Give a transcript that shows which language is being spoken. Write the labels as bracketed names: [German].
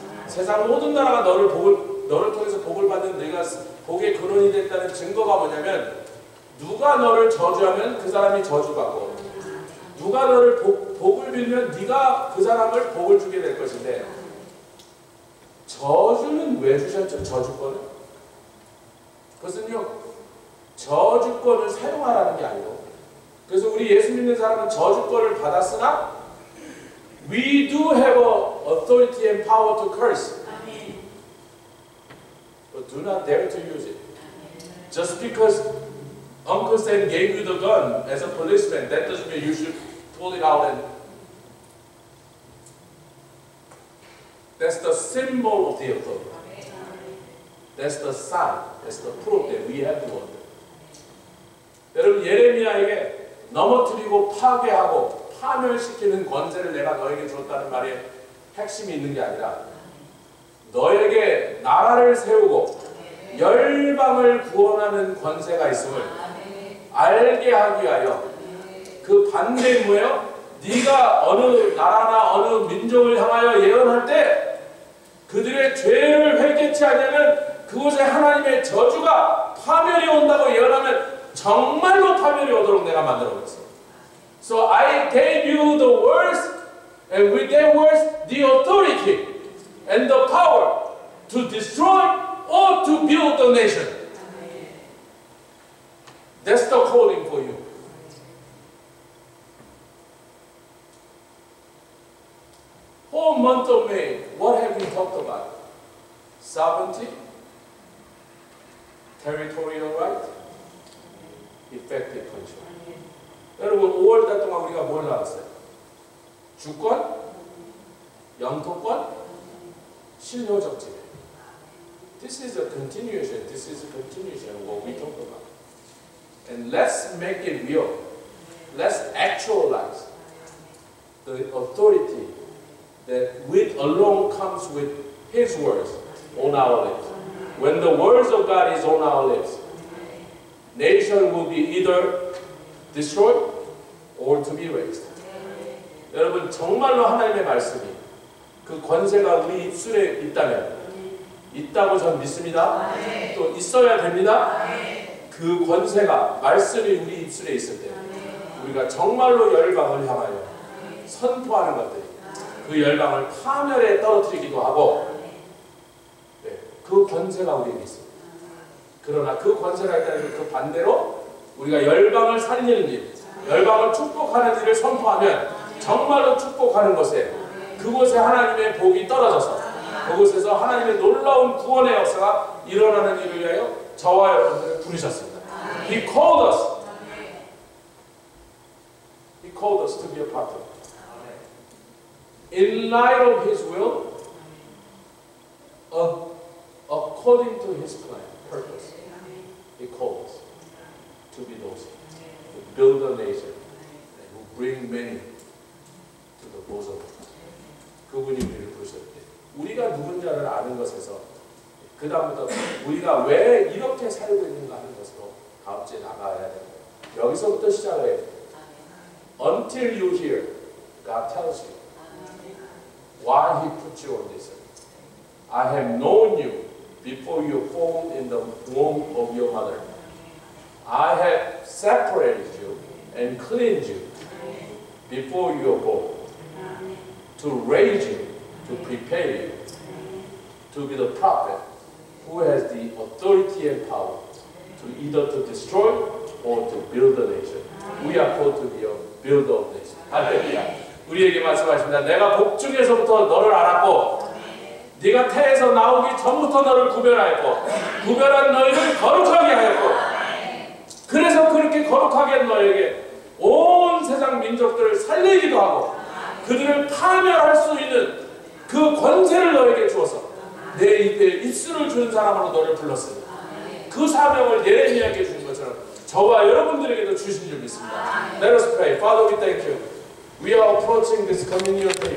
[Korean] 세상 모든 나라가 너를 통해서 복을 받는 네가 복의 근원이 됐다는 증거가 뭐냐면, 누가 너를 저주하면 그 사람이 저주받고, 누가 너를 복을 빌면 네가 그 사람을 복을 주게 될 것인데, 저주는 왜 주셨죠? 저주권을? 그것은요, 저주권을 사용하라는 게 아니고, 그래서 우리 예수 믿는 사람은 저주권을 받았으나 [English] we do have authority and power to curse. But do not dare to use it. Just because Uncle Sam gave you the gun as a policeman, that doesn't mean you should pull it out and... That's the symbol of the authority. That's the sign. That's the proof that we have the authority. [Korean] 여러분, 예레미야에게 넘어뜨리고 파괴하고 파멸시키는 권세를 내가 너에게 주었다는 말에 핵심이 있는 게 아니라 너에게 나라를 세우고 열방을 구원하는 권세가 있음을 알게 하기 위하여 그 반대인 뭐예요? 네가 어느 나라나 어느 민족을 향하여 예언할 때 그들의 죄를 회개치 않으면 그곳에 하나님의 저주가 파멸이 온다고 예언하면 정말로 파멸이 오도록 내가 만들어버렸어. [English] So I gave you the words and with their words the authority and the power to destroy or to build the nation. That's the calling for you. Whole month of May, what have we talked about? Sovereignty, territorial right, effective control. [Korean] 여러분 5월달 동안 우리가 뭘 나왔어요? 주권, 영토권, 실효적 지배. [English] This is a continuation. This is a continuation of what we talked about. And let's make it real. Let's actualize the authority that with alone comes with His words on our lips. When the words of God is on our lips, nation will be either destroyed or to be raised. [Korean] 여러분 정말로 하나님의 말씀이 그 권세가 우리 입술에 있다고 전 믿습니다. 또 있어야 됩니다. 그 권세가 말씀이 우리 입술에 있을 때 우리가 정말로 열방을 향하여 선포하는 것들이 그 열방을 파멸에 떨어뜨리기도 하고 그 권세가 우리에게 있습니다. 그러나 그 권세가 있다는 그 반대로 우리가 열방을 살리는 일, 열방을 축복하는 일을 선포하면 정말로 축복하는 것에 그곳에 하나님의 복이 떨어져서 그곳에서 하나님의 놀라운 구원의 역사가 일어나는 일을 위하여 저와 여러분들을 부르셨습니다. [English] He called us. He called us to be a part of it. In light of His will, according to His plan, purpose, He called us to be those who build a nation and who bring many to the bosom of God. [Korean] 그분이 우리를 부르셨을 때 우리가 누군가를 아는 것에서 그 다음부터 우리가 왜 이렇게 살고 있는가 하는 것으로 다음 주에 나가야 돼요. 여기서부터 시작을 해요. [English] Until you hear, God tells you why He put you on this earth. I have known you before you were formed in the womb of your mother. I have separated you and cleansed you before you were born, to raise you, to prepare you, to be the prophet who has the authority and power to either to destroy or to build a nation. We are called to be a builder of nation. [Korean] 할렐루야. 우리에게 말씀하십니다. 내가 복중에서부터 너를 알았고 네가 태에서 나오기 전부터 너를 구별하였고 구별한 너희를 거룩하게 하였고 그래서 그렇게 거룩하게 너에게 온 세상 민족들을 살리기도 하고 그들을 파멸할 수 있는 그 권세를 너에게 주어서 내 입에 입술을 주는 사람으로 너를 불렀습니다. 그 사명을 예레미야에게 주신 것처럼 저와 여러분들에게도 주신 줄 믿습니다. [English] Let us pray. Father, we thank you. We are approaching this communion table.